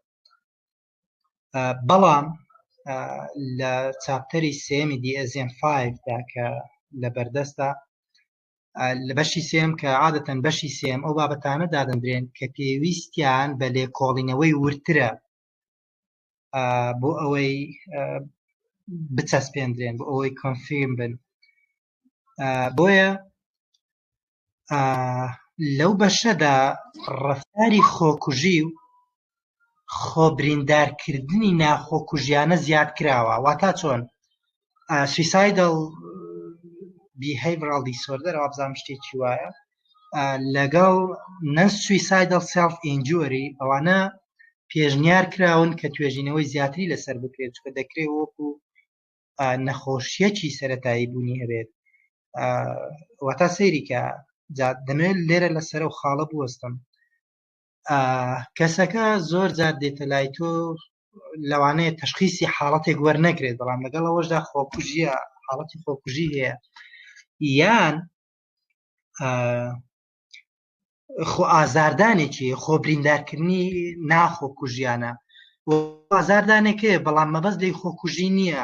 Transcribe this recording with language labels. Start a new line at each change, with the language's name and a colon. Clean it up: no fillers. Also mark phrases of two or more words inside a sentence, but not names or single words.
Central Kurdish: بەڵام لە چاپتەری سێمی DSM-5 دا کە لە بەردەستە لە بەشی سێم کە عادەتەن بەشی سێم ئەو بابەتانە دادەنرێن کە پێویستیان بە لێکۆڵینەوەی ورترە بۆ ئەوەی بچەسپێندرێن، بۆ ئەوەی کۆنفیرم بن. بۆیە لەو بەشەدا ڕەفتاری خۆکوژی و خۆبریندارکردنی ناخۆکوژیانە زیاد کراوە. واتە چۆن
English: suicidal behavioral disorder
Central Kurdish: ئەوە شتێکی وایە لەگەڵ
English: non-suicidal self-injury
Central Kurdish: ئەوانە پێشنیار کراون کە توێژینەوەی زیاتری لەسەر بکرێت، چکە دەکرێت وەکو نەخۆشیەکی سەرەتایی بوونی هەبێت. واتە سەیری کە دەمەوێت لێرە لەسەر و خاڵە بوەستم. کەسەکە زۆر جار دێتە لای تۆ لەوانەیە تەشخیصی حاڵەتێک وەرنەگرێت، بەڵام لەگەڵ ئەوەشدا خۆکوژیە، حاڵەتی خۆکوژی هەیە، یان خۆ ئازاردانێکی خۆبریندارکردنی ناخۆکوژیانە ئازاردانێکەیە، بەڵام مەبەست لێی خۆکوژی نییە.